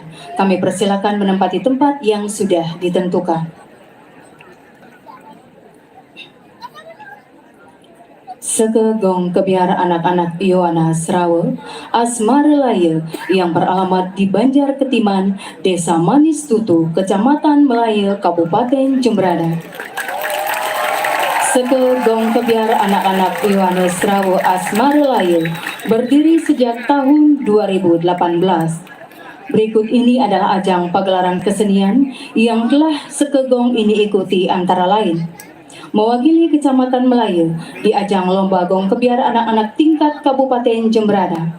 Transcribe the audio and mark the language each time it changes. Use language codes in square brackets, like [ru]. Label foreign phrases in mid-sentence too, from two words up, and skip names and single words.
[id] Kami persilakan menempati tempat yang sudah ditentukan. Sekegong Kebiar Anak-anak Ioana Srawe Asmarelaya yang beralamat di Banjar Ketiman, Desa Manis Tutu, Kecamatan Melaya, Kabupaten Jembrana. Sekegong Kebiar Anak-anak Ioana Srawe Asmarelaya berdiri sejak tahun 2018. Berikut ini adalah ajang pagelaran kesenian yang telah Sekegong ini ikuti, antara lain: mewakili Kecamatan Melaya di ajang Lomba Gong Kebiar Anak-anak tingkat Kabupaten Jembrana.